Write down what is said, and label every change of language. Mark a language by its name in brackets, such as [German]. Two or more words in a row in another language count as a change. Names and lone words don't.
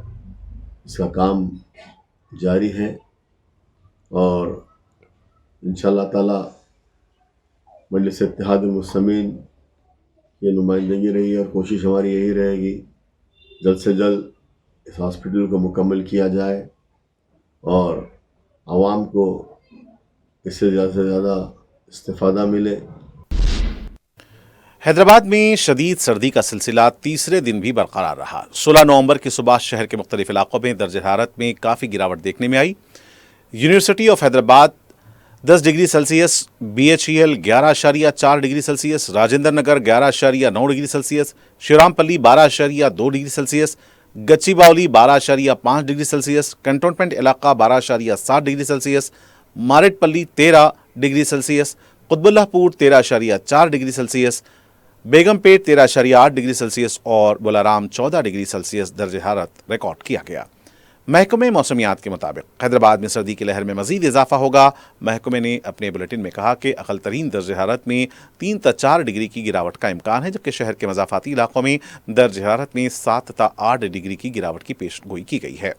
[Urdu] اس کا کام جاری ہے اور [Arabic] انشاءاللہ تعالی [Urdu] مجلس اتحاد المسلمین کی نمائندگی رہی اور کوشش ہماری یہی رہے گی جلد سے جلد اس ہاسپٹل کو مکمل کیا جائے اور عوام کو اس سے زیادہ استفادہ ملے. حیدرآباد میں شدید سردی کا سلسلہ تیسرے دن بھی برقرار رہا. 16 نومبر کی صبح شہر کے مختلف علاقوں میں درجہ حرارت میں کافی گراوٹ دیکھنے میں آئی. یونیورسٹی آف حیدرآباد 10 ڈگری سیلسیس، BHEL 11.4 ڈگری سیلسیس، راجندر نگر 11.9 ڈگری سیلسیس، شیورام پلی 12.2 ڈگری سیلسیس، گچی باولی 12.5 ڈگری سیلسیس، کنٹونمنٹ علاقہ 12.7 ڈگری سیلسیس، مارٹ پلی 13 ڈگری سیلسیس، قطب اللہ پور 13.4 ڈگری سیلسیس، بیگم پیٹ 13.8 ڈگری سیلسیس اور بلارام 14 ڈگری سیلسیس درجہ حرارت ریکارڈ کیا گیا. محکمہ موسمیات کے مطابق حیدرآباد میں سردی کی لہر میں مزید اضافہ ہوگا. محکمے نے اپنے بلیٹن میں کہا کہ اقل ترین درجہ حرارت میں 3 تا 4 ڈگری کی گراوٹ کا امکان ہے، جبکہ شہر کے مضافاتی علاقوں میں درجہ حرارت میں 7 تا 8 ڈگری کی گراوٹ کی پیش گوئی کی گئی ہے.